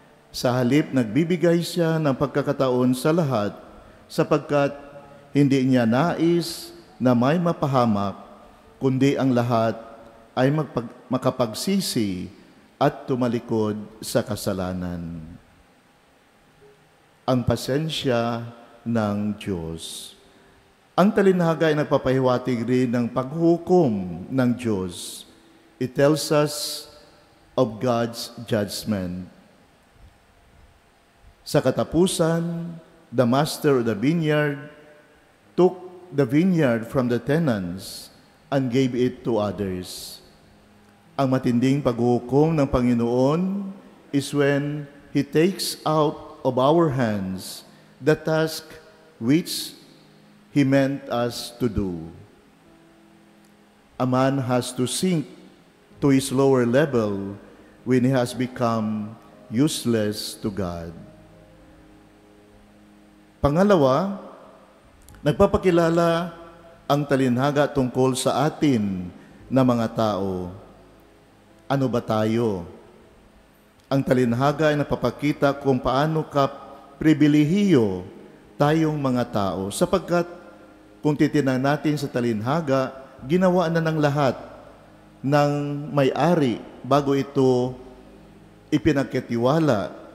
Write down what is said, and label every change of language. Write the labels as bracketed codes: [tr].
[tl] Sa halip, nagbibigay siya ng pagkakataon sa lahat sapagkat hindi niya nais na may mapahamak, kundi ang lahat ay makapagsisi at tumalikod sa kasalanan. Ang pasensya ng Diyos. Ang talinhaga ay nagpapahiwatig rin ng paghukom ng Diyos. [en] It tells us of God's judgment. [tl] Sa katapusan, [en] the master of the vineyard took the vineyard from the tenants and gave it to others. [tl] Ang matinding paghukom ng Panginoon [en] is when He takes out of our hands the task which He meant us to do. A man has to sink to his lower level when he has become useless to God. [tl] Pangalawa, nagpapakilala ang talinhaga tungkol sa atin na mga tao. Ano ba tayo? Ang talinhaga ay napapakita kung paano ka pribilehiyo tayong mga tao sapagkat kung titingnan natin sa talinhaga, ginawa na ng lahat ng may-ari bago ito ipinagkatiwala